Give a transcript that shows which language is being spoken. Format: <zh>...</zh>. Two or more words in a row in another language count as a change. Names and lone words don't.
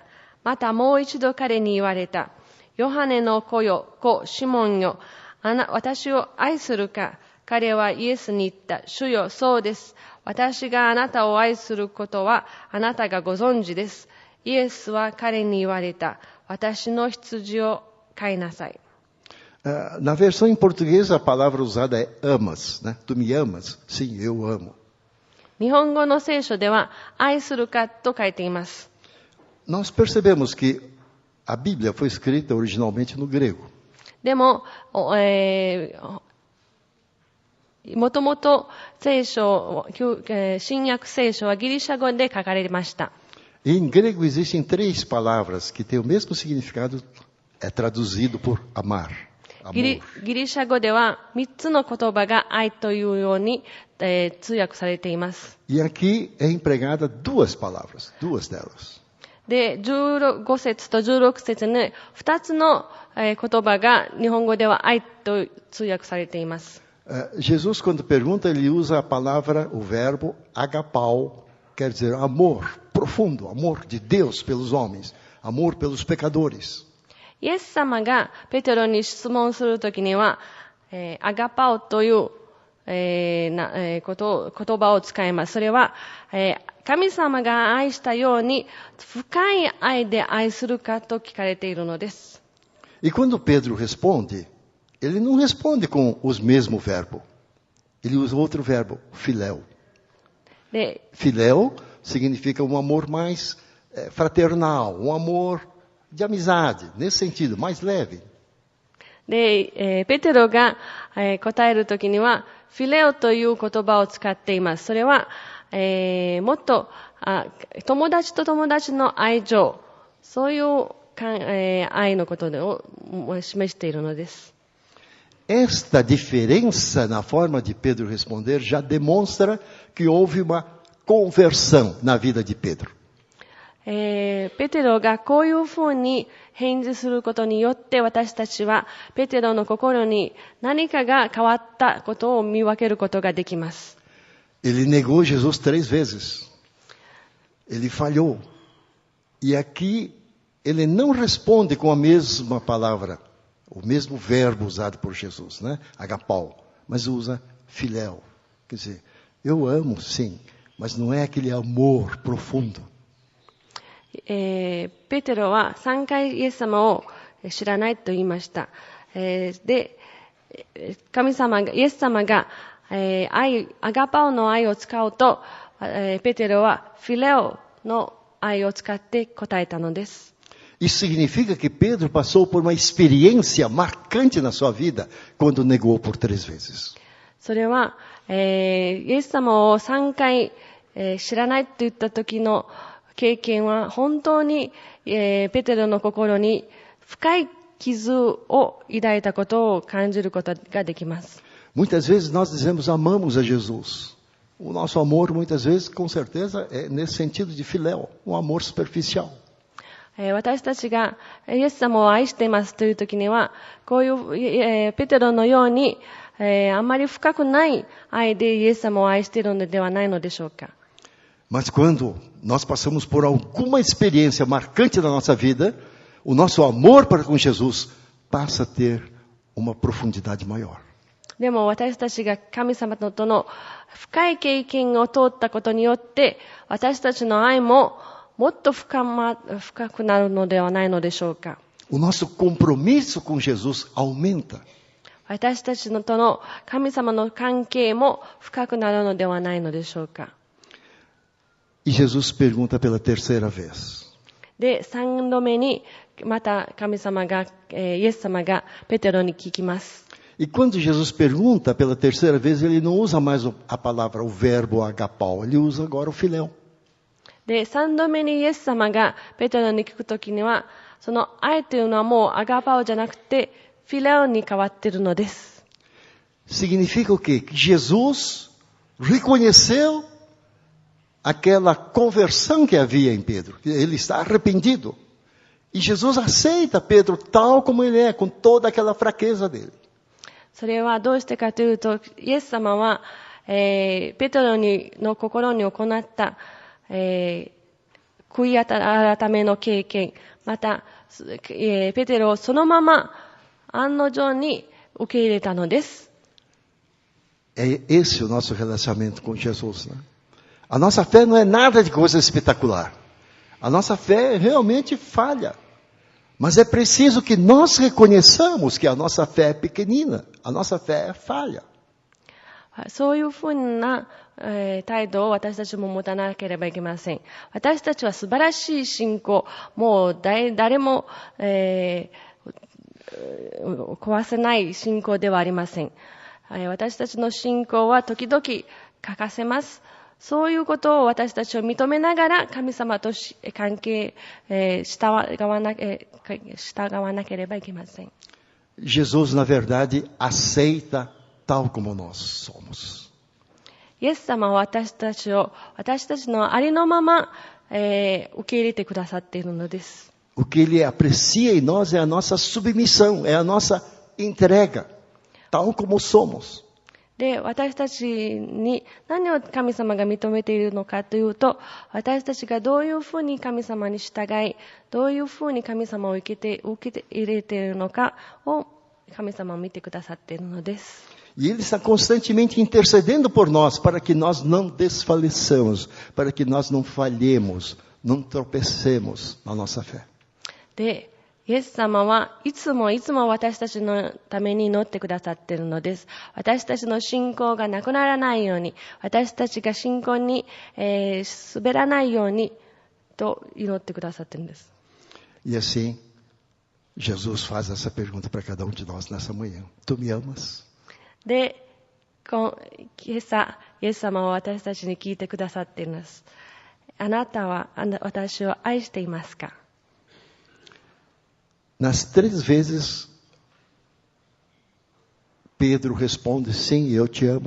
<ja>またもう一度彼に言われた。ヨハネの子よ、子シモンよ、私を愛するか。彼はイエスに言った。主よ、そうです。私があなたを愛することはあなたがご存知です。イエスは彼に言われた。私の羊を飼いなさい。</ja> <pt>Na versão em português, a palavra usada é amas, né? Tu me amas? Sim, eu amo.</pt> <ja>日本語の聖書では愛するかと書いています。</ja> <pt>Nós percebemos que a Bíblia foi escrita originalmente no grego.</pt> <ja>でも、もともと聖書、新約聖書はギリシャ語で書かれました。</ja> <pt>Em grego existem 3 palavras que têm o mesmo significado, é traduzido por amar.</pt> <ja>ギリシャ語では3つの言葉が愛というように、通訳されています。</ja> <pt>E aqui é empregada 2 palavras, 2 delas.</pt> <ja>で、15節と16節に2つの言葉が日本語では愛と通訳されています。</ja> <pt>Jesus, quando pergunta, ele usa a palavra, o verbo agapau, quer dizer amor profundo, amor de Deus pelos homens, amor pelos pecadores.</pt> <ja>イエス様がペテロに質問するときには、アガパオという言葉を使います。それは、神様が愛したように深い愛で愛するかと聞かれているのです。</ja> <pt>E quando Pedro responde, ele não responde com os mesmo verbo. Ele usa outro verbo, filéu. Filéu significa um amor mais fraternal, um amor de amizade, nesse sentido, mais leve.</pt> <ja>で、ペテロが、答えるときには、フィレオという言葉を使っています。それは、もっと友達と友達の愛情、そういう愛のことを示しているのです。</ja> <pt>Esta diferença na forma de Pedro responder já demonstra que houve uma conversão na vida de Pedro.</pt> <ja>ペテロがこういうふうに返事することによって、私たちはペテロの心に何かが変わったことを見分けることができます。</ja> <pt>Ele negou Jesus 3 vezes. Ele falhou. E aqui ele não responde com a mesma palavra, o mesmo verbo usado por Jesus, né? Agapau, mas usa filéu. Quer dizer, eu amo, sim, mas não é aquele amor profundo.</pt> <ja>ペテロは3回イエス様を知らないと言いました。で、イエス様がアガパオの愛を使うと、ペテロはフィレオの愛を使って答えたのです。</ja> <pt>Isso significa que Pedro passou por uma experiência marcante na sua vida quando negou por 3 vezes.</pt> <ja>それは、イエス様を3回、知らないと言った時の経験は本当に、ペテロの心に深い傷を抱いたことを感じることができます。</ja> <pt>Muitas vezes nós dizemos amamos a Jesus. O nosso amor, muitas vezes, com certeza, é nesse sentido de filéu, um amor superficial.</pt> <ja>私たちがイエス様を愛していますという時には、こういう、ペテロのように、あまり深くない愛でイエス様を愛しているのではないのでしょうか。</ja> <pt>Mas quando nós passamos por alguma experiência marcante na nossa vida, o nosso amor para com Jesus passa a ter uma profundidade maior.</pt> <ja>でも私たちが神様との深い経験を通ったことによって、私たちの愛ももっと深くなるのではないのでしょうか。</ja> <pt>O nosso compromisso com Jesus aumenta.</pt> <ja>私たちとの神様の関係も深くなるのではないのでしょうか。</ja> <pt>E Jesus pergunta pela terceira vez.</pt> <ja>で、3度目にまた神様が、イエス様がペテロに聞きます。</ja> <pt>E quando Jesus pergunta pela terceira vez, ele não usa mais a palavra, o verbo agapau, ele usa agora o filéu.</pt> <ja>で、3度目にイエス様がペテロに聞くときには、その愛というのはもうアガパオじゃなくて、フィレオに変わっているのです。</ja> <pt>Significa o quê? Que Jesus reconheceu aquela conversão que havia em Pedro. Ele está arrependido. E Jesus aceita Pedro tal como ele é, com toda aquela fraqueza dele.</pt> <ja>それはどうしてかというと、イエス様は、ペテロの心に行った、悔い改めの経験、また、ペテロをそのまま案の定に受け入れたのです。</ja> <pt>É esse o nosso relacionamento com Jesus, né? A nossa fé não é nada de coisa espetacular. A nossa fé realmente falha. Mas é preciso que nós reconheçamos que a nossa fé é pequenina. A nossa fé é falha.</pt> <ja>そういうふうな、態度を私たちも持たなければいけません。私たちは素晴らしい信仰、もう誰も、壊せない信仰ではありません。私たちの信仰は時々欠かせます。そういうことを私たちを認めながら神様と関係、従わなければいけません。</ja> <pt>Jesus, na verdade, aceita tal como nós somos.</pt> <ja>イエス様は私たちのありのまま、受け入れてくださっているのです。</ja> <pt>O que ele aprecia em nós é a nossa submissão, é a nossa entrega, tal como somos.</pt> <ja>で、私たちに何を神様が認めているのかというと、私たちがどういうふうに神様に従い、どういうふうに神様を受け入れているのかを神様を見てくださっているのです。</ja> <pt>E Ele está constantemente intercedendo por nós, para que nós não desfaleçamos, para que nós não falhemos, não tropecemos na nossa fé.</pt> <ja>で、イエス様はいつも私たちのために祈ってくださっているのです。私たちの信仰がなくならないように、私たちが信仰に、滑らないようにと祈ってくださっているんです。</ja> <pt>E assim, Jesus faz essa pergunta para cada de nós nessa manhã. Tu me amas?</pt> <ja>で、今朝、イエス様は私たちに聞いてくださっています。あなたは私を愛していますか？</ja> <pt>Nas 3 vezes, Pedro responde, sim, eu te amo.</pt>